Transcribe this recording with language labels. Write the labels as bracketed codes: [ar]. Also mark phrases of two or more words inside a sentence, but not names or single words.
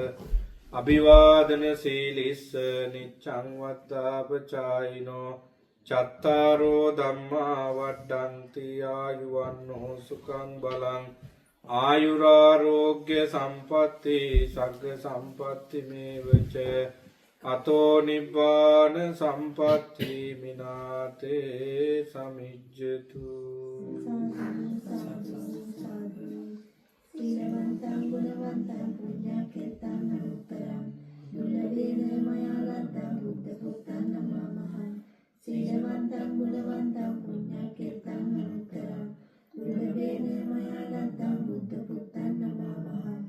[pi] අභිවාදන සීලිස්ස නිච්ඡං වත්තාපචායිනෝ චත්තාරෝ ධම්මා වඩ්ඩන්ති ආයුවන්නෝ සුඛං බලං ආයුරාරෝග්‍ය සම්පatti සග්ග සම්පatti මේවච අතෝ නිබ්බාන සම්පatti මිනාතේ සමිජ්ජතු. සීලවන්තං ගුණවන්තං පුඤ්ඤකේතං අනුත්තරං දුලවේන මයා ලද්දං බුද්ධ පුත්තං නමමහං. සීලවන්තං ගුණවන්තං පුඤ්ඤකේතං අනුත්තරං දුලවේන මයා ලද්දං බුද්ධ පුත්තං නමමහං.